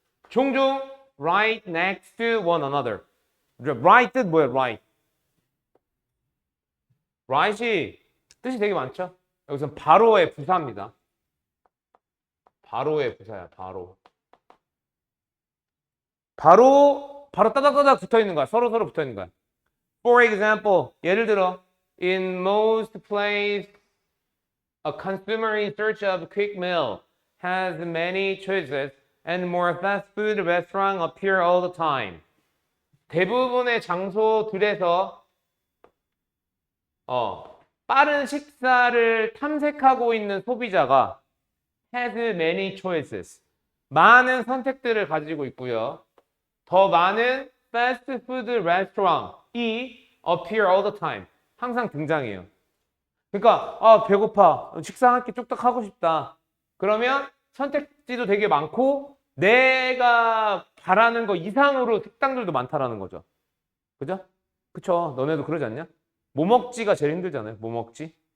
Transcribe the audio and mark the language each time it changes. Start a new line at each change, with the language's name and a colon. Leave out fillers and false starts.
Korean: 종종
English: right next to one another. right
Korean: 뜻 뭐야? right이 뜻이 되게 많죠. 여기서 바로의 부사입니다. 바로의 부사야. 바로 따닥따닥 붙어 있는 거야. 서로 붙어 있는 거야.
English: For example,
Korean: 예를 들어,
English: in most places, a consumer in search of a quick meal has many choices, and more fast food restaurants appear all the time.
Korean: 대부분의 장소들에서 빠른 식사를 탐색하고 있는 소비자가
English: has many choices.
Korean: 많은 선택들을 가지고 있고요. 더 많은
English: fast food restaurant이 appear all the time.
Korean: 항상 등장해요. 그러니까 배고파. 식사 한 끼 뚝딱 하고 싶다. 그러면 선택지도 되게 많고 내가 바라는 거 이상으로 식당들도 많다라는 거죠. 그죠? 그쵸? 너네도 그러지 않냐? 뭐 먹지가 제일 힘들잖아요. 뭐 먹지?